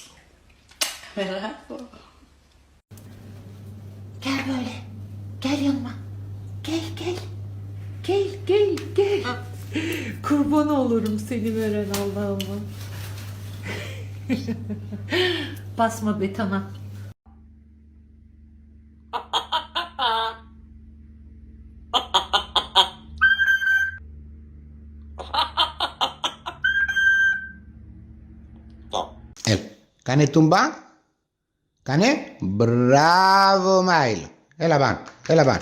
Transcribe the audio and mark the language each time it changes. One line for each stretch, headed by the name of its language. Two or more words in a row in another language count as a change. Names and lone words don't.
Turkish: Bravo. Gel böyle. Gel yanıma. Gel gel. Gel gel gel. Kurban olurum seni veren Allah'ıma. Basma betona.
Greek: Κάνε τούμπα. Κάνε. Μπράβο Μάιλο. Έλα πάνω. Έλα πάνω.